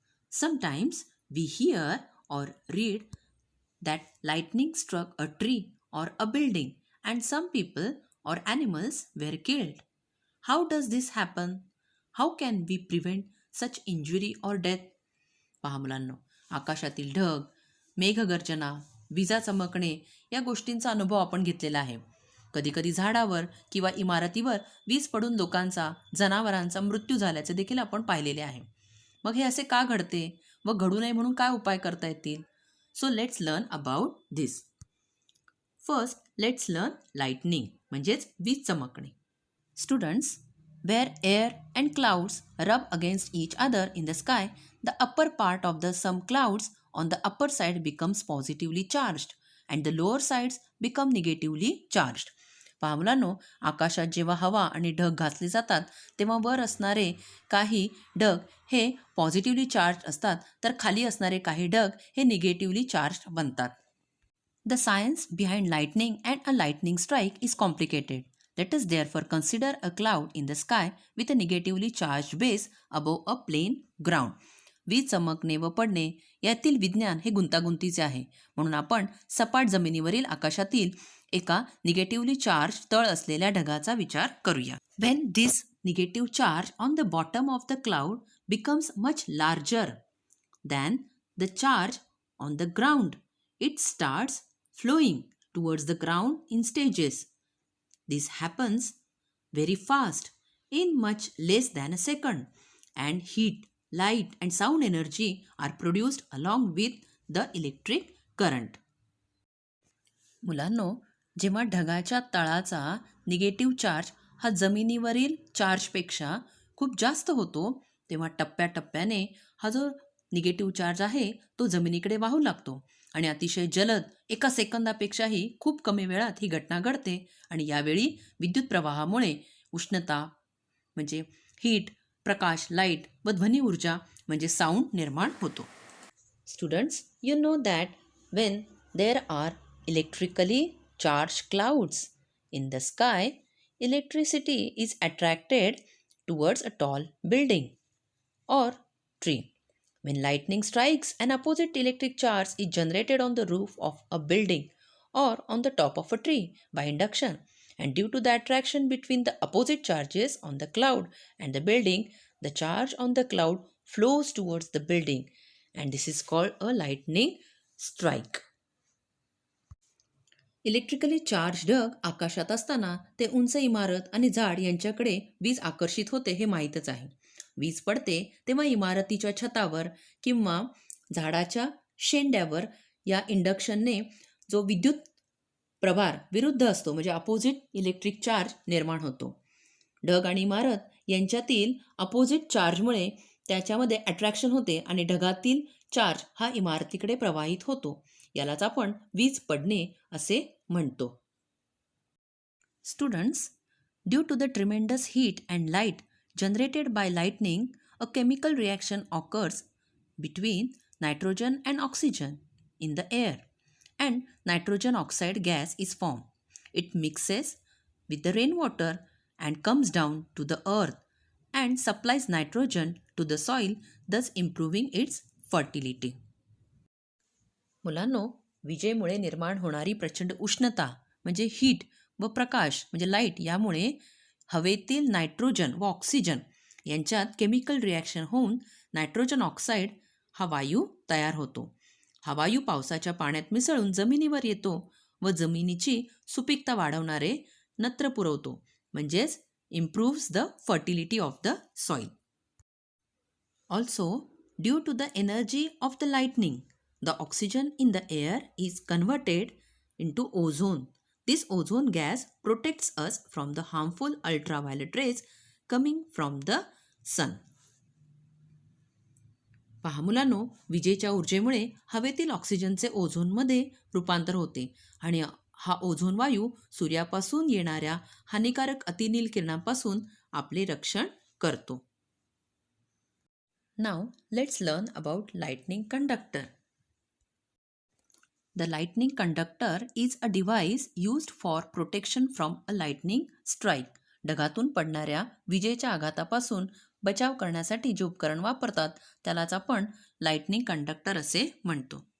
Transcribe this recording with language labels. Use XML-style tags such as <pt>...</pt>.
<en>Sometimes we hear or read that lightning struck a tree or a building and some people or animals were killed. How does this happen? How can we prevent such injury or death?</en> <mr>पहा मुलांनो, आकाशातील ढग, मेघगर्जना, विजा चमकणे या गोष्टींचा अनुभव आपण घेतलेला आहे. कधीकधी झाडावर किंवा इमारतीवर वीज पडून लोकांचा, जनावरांचा मृत्यू झाल्याचे देखील आपण पाहिलेले आहे. मग हे असे का घडते व घडू नये म्हणून काय उपाय करता येतील?</mr> <en>So let's learn about this. First let's learn lightning</en> <mr>म्हणजेच वीज चमकणे.</mr> <en>Students, where air and clouds rub against each other in the sky, the upper part of the some clouds on the upper side becomes positively charged and the lower sides become negatively charged.</en> <mr>पहा मुलांनो, आकाशात जेव्हा हवा आणि ढग घातले जातात तेव्हा वर असणारे काही ढग हे पॉझिटिव्हली चार्ज असतात, तर खाली असणारे काही ढग हे निगेटिव्हली चार्ज बनतात.</mr> <en>The science behind lightning and a lightning strike is complicated. Let us therefore consider a cloud in the sky with a negatively charged base above a plain ground.</en> <mr>वीज चमकणे व पडणे यातील विज्ञान हे गुंतागुंतीचे आहे, म्हणून आपण सपाट जमिनीवरील आकाशातील एका निगेटिव्हली चार्ज तळ असलेल्या ढगाचा विचार करूया.</mr> <en>When this negative charge on the bottom of the cloud becomes much larger than the charge on the ground, it starts flowing towards the ground in stages. This happens very fast, in much less than a second, and heat, light, and sound energy are produced along with the electric current.</en> <mr>मुलांनो, जेव्हा ढगाच्या तळाचा negative charge हा जमिनीवरील चार्जपेक्षा खूप जास्त होतो, तेव्हा टप्प्याटप्प्याने हा जो निगेटिव्ह चार्ज आहे तो जमिनीकडे वाहू लागतो आणि अतिशय जलद एका सेकंदापेक्षाही खूप कमी वेळात ही घटना घडते आणि यावेळी विद्युत प्रवाहामुळे उष्णता म्हणजे हीट, प्रकाश, लाईट व ध्वनी ऊर्जा म्हणजे साऊंड निर्माण होतो.</mr> <en>Students, you know that when there are electrically charge clouds in the sky, electricity is attracted towards a tall building or tree. When lightning strikes, an opposite electric charge is generated on the roof of a building or on the top of a tree by induction. And due to the attraction between the opposite charges on the cloud and the building, the charge on the cloud flows towards the building. And this is called a lightning strike.</en> <mr>Electrically charge ढग आकाशात असताना ते उंच इमारत आणि झाड यांच्याकडे वीज आकर्षित होते हे माहीतच आहे. वीज पडते तेव्हा इमारतीच्या छतावर किंवा झाडाच्या शेंड्यावर या इंडक्शनने जो विद्युत प्रभार विरुद्ध असतो म्हणजे अपोजिट इलेक्ट्रिक चार्ज निर्माण होतो. ढग आणि इमारत यांच्यातील अपोजिट चार्जमुळे त्याच्यामध्ये अट्रॅक्शन होते आणि ढगातील चार्ज हा इमारतीकडे प्रवाहित होतो. यालाच आपण वीज पडणे असे म्हणतो.</mr> <en>Students, due to the tremendous heat and light generated by lightning, a chemical reaction occurs between nitrogen and oxygen in the air, and nitrogen oxide gas is formed. It mixes with the rainwater and comes down to the earth and supplies nitrogen to the soil, thus improving its fertility.</en> <mr>मुलांनो, विजेमुळे निर्माण होणारी प्रचंड उष्णता म्हणजे heat व प्रकाश म्हणजे light यामुळे हवेतील नायट्रोजन व ऑक्सिजन यांच्यात केमिकल रिॲक्शन होऊन नायट्रोजन ऑक्साईड हा वायू तयार होतो. हा वायू पावसाच्या पाण्यात मिसळून जमिनीवर येतो व जमिनीची सुपीकता वाढवणारे नत्र पुरवतो म्हणजेच</mr> <en>Improves the fertility of the soil. Also due to the energy of the lightning, the oxygen in the air is converted into ozone. This ozone gas protects us from the harmful ultraviolet rays coming from the sun.</en> <mr>पहा मुलांनो, विजेच्या ऊर्जेमुळे हवेतील ऑक्सिजनचे ओझोनमध्ये रूपांतर होते आणि हा ओझोन वायू सूर्यापासून येणाऱ्या हानिकारक अतिनील किरणांपासून आपले रक्षण करतो.</mr> <en>Now let's learn about lightning conductor. The lightning conductor is a device used for protection from a lightning strike.</en> <mr>ढगातून पडणाऱ्या विजेच्या आघातापासून बचाव करण्यासाठी जे उपकरण वापरतात त्यालाच आपण लाइटनिंग कंडक्टर असे म्हणतो.</mr>